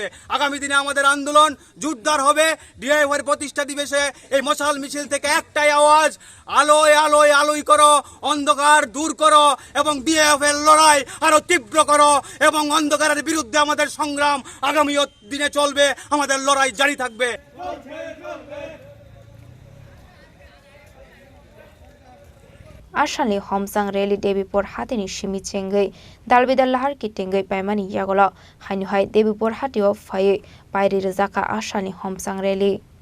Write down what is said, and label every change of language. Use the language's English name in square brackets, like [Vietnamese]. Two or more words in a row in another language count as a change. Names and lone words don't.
[Bangla] আগামী দিনে আমাদের আন্দোলন জোরদার হবে। ডিওয়াইএফআই প্রতিষ্ঠা দিবসে এই মশাল মিছিল থেকে একটাই আওয়াজ, আলোয় আলোয় আলোয় করো, অন্ধকার দূর করো এবং ডিওয়াইএফআই এর লড়াই আরো তীব্র করো এবং অন্ধকারের বিরুদ্ধে আমাদের সংগ্রাম আগামী দিনে চলবে, আমাদের লড়াই জারি থাকবে। [Kok Borok] Ashanli Homchang Rally Devipur Hatini Shimi Chengai, Dalbidal Lahar Kitingai Paimani Yagola, Hanuhai Devipur Hatio Faye, Pairi Razaka Ashani Homchang Rally.